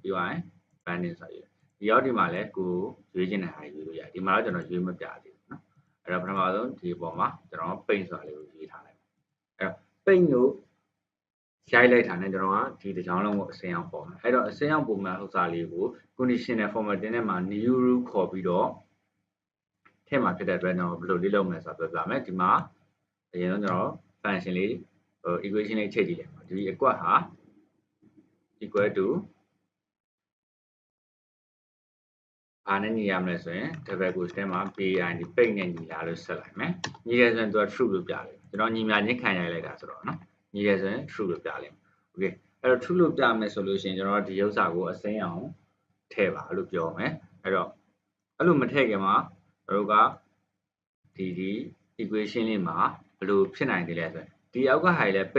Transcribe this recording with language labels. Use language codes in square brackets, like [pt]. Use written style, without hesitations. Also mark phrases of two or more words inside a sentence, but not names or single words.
[my] ပြီးတော့ pending ဆိုတာယူဒီရောက်ဒီမှာလဲကိုရွေးချင်တဲ့ဟာယူလို့ရတယ်ဒီမှာတော့ကျွန်တော်ရွေးမပြသေးဘူးနော်အဲ့တော့ပထမဆုံးဒီပေါ်မှာကျွန်တော် paint ဆိုတာလေးကိုရွေးထားလိုက်အဲ့တော့ paint ကိုရိုက်လိုက်တာနဲ့ကျွန်တော်ကဒီတစ်ကြောင်းလုံးကိုအစိမ်းအောင်ပေါ်မယ်အဲ့တော့အစိမ်းအောင်ပုံမှန်ဥစ္စာလေးကို [en] conditional formatting [my] ထဲမှာ [en] new rule [my] ခေါ်ပြီးတော့ထည့်မှာဖြစ်တဲ့အတွက်ကျွန်တော်ဘယ်လိုလေးလုပ်မလဲဆိုတာပြောပြမယ်ဒီမှာအရင်ဆုံးကျွန်တော် function လေးequation လေးချိန်ကြည့်လိုက်ပါဒီအကွက်ဟာ [en] equal to [my] ဘာနဲ့ညီရမလဲဆိုရင် [en] double quotes [my] ထဲမှာ PID ပိတ်နဲ့ညီလာလို့ဆက်လိုက်မယ်ညီရဲဆိုရင်သူက true လို့ပြလိမ့်မယ်ကျွန်တော်ညီမြချင်းခံရိုက်လိုက်တာဆိုတော့เนาะညီရဲဆိုရင် true လို့ပြလိမ့်မယ် okay အဲ့တော့ true လို့ပြမယ်ဆို လို့ရှိရင်ကျွန်တော်ဒီဥစ္စာကိုအစိမ်းအောင်ထည့်ပါလို့ပြောမယ်အဲ့တော့အဲ့လိုမထည့်ခင်မှာတို့ကဒီ equation လေးမှာဘယ်လိုဖြစ်နိုင်တယ်လဲဆိုရင်ဒီအောက်ကဟာတွေလည်းပိ